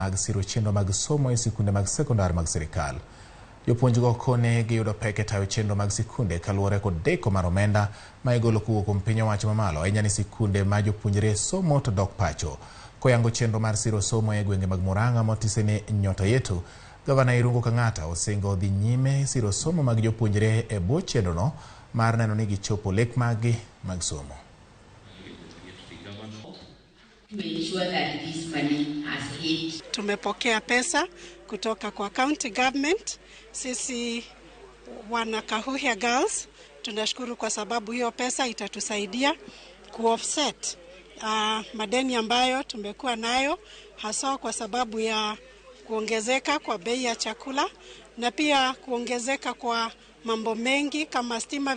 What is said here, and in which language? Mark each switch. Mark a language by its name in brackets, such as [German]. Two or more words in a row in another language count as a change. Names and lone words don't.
[Luo (Kenya and Tanzania)] mag siro chenro mag somo e sikunde mag sekondar mag sirkal. Jopuonjgo kone giyudo pek e tayo chenro mag sikunde kaluwore kod deko mar omenda ma igolo kowuok kuom piny owacho mamalo ahinya ni sikunde ma jopuonjre somo to dok pacho. Koyango chenro mar siro somo e gwenge mag Murang'a motise ni Nyota Yetu, Gavana Irungu Kang'ata osingo dhi nyime siro somo mag jopuonjre e bwo chenrono mar neno ni gichopo lek maggi mag somo. [Swahili] Tumepokea pesa kutoka kwa [English] county government. [Swahili] Sisi wana Kahuhia Girls tunashukuru kwa sababu hiyo pesa itatusaidia kuoffset madeni ambayo tumekuwa nayo, hasa kwa sababu ya kuongezeka kwa bei ya chakula na pia kuongezeka kwa mambo mengi kama stima.